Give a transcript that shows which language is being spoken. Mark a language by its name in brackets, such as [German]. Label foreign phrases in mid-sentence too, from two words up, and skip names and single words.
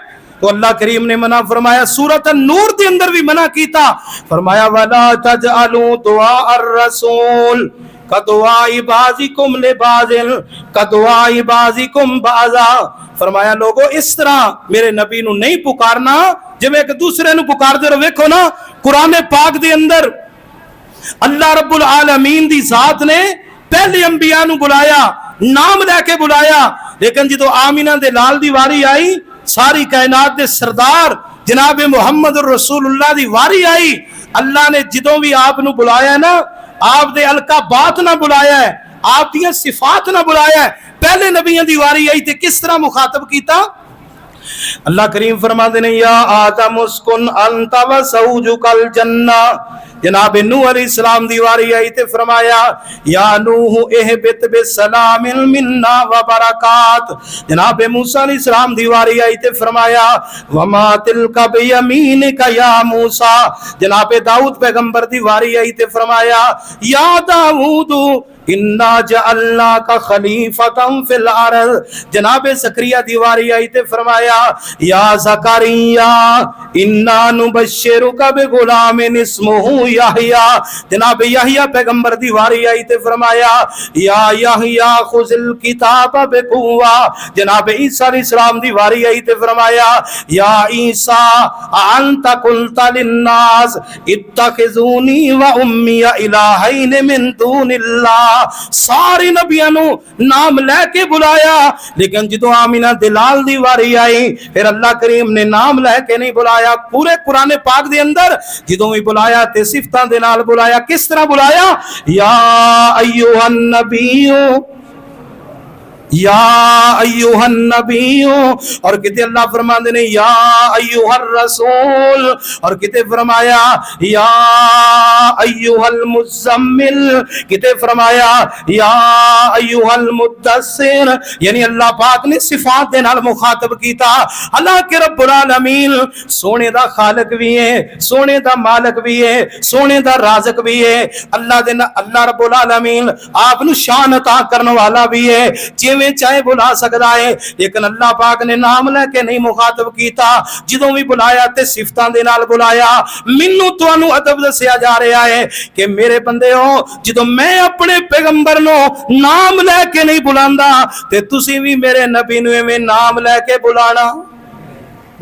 [Punjabi] تو اللہ کریم نے منع فرمایا، سورت نور کے اندر بھی منع کیتا، فرمایا [Arabic] ولا تجعلوا دعاء الرسول كدعاء بعضكم لبعض كدعاء بعضكم بعضا. [Punjabi] فرمایا لوکو اس طرح میرے نبی نوں نہیں پکارنا جویں اک دوجے نوں پکاردے رہو. ویکھو نا قرآن پاک دے اندر اللہ رب العالمین دی ذات نے پہلے انبیاء نوں بلایا، ناں لے کے بلایا، لیکن جو آمنہ دے لال دی واری آئی، ساری کائنات دے سردار جناب محمد رسول اللہ دی واری آئی، اللہ نے جدوں وی آپ نوں بلایا نا، آپ دے القابات نال بلایا اے، آپ دیاں صفات نال بلایا اے، پہلے نبیاں دی واری آئی تے کس طرح مخاطب کیتا? اللہ کریم فرماندے نے [Arabic] يا آدم اسكن أنت وزوجك الجنة. [Punjabi] جناب نوح علیہ السلام دی واری آئی تے فرمایا [Arabic] يا نوح اهبط بسلام منا وبركات. [Punjabi] جناب موسیٰ علیہ السلام دی واری آئی تے فرمایا [Arabic] وما تلك بيمينك يا موسى. [Punjabi] جناب داؤد پیغمبر دی واری آئی تے فرمایا [Arabic] يا داود إنا جعلناك خليفة في الأرض. [Punjabi] جناب زکریا دی واری آئی تے فرمایا [Arabic] يا زكريا إنا نبشرك بغلام اسمه يحيى. [Punjabi] جناب یحییٰ پیغمبر دی واری آئی تے فرمایا [Arabic] يا يحيى خذ الكتاب بقوة. [Punjabi] جناب عیسیٰ علیہ السلام دی واری آئی تے فرمایا [Arabic] يا عيسى أنت قلت للناس اتخذوني وأمي إلهين من دون الله. [Punjabi] سارے نبیاں نوں ناں لے کے بلایا، لیکن جو آمنہ دے لال دی واری آئی پھر اللہ کریم نے ناں لے کے نہیں بلایا. پورے قرآن پاک دے اندر جو وی بلایا تے صفتاں دے نال بلایا. کس طرح بلایا? [Arabic] يا أيها النبي يا أيها النبي, [Punjabi] اور کتے اللہ فرماندے نے [Arabic] يا أيها الرسول, [Punjabi] اور کتے فرمایا [Arabic] يا أيها المزمل, [Punjabi] کتے فرمایا [Arabic] يا أيها المدثر. [Punjabi] یعنی اللہ پاک نے صفات دے نال مخاطب کیتا. اللہ کے رب العالمین سوہنے دا خالق وی اے، سوہنے دا مالک وی اے، سوہنے دا رازق وی اے. اللہ رب العالمین آپ نوں شان عطا کرن والا وی اے، جویں چاہے بلا سکدا اے، لیکن اللہ پاک نے ناں لے کے نہیں مخاطب کیتا. جدوں وی بلایا تے صفتاں دے نال بلایا۔ مینوں تہانوں ادب دسیا جا رہیا اے کہ میرے بندے ہو، جدوں میں اپنے پیغمبر نوں ناں لے کے نہیں بلاندا تے تسی وی میرے نبی نوں ایویں ناں لے کے بلانا.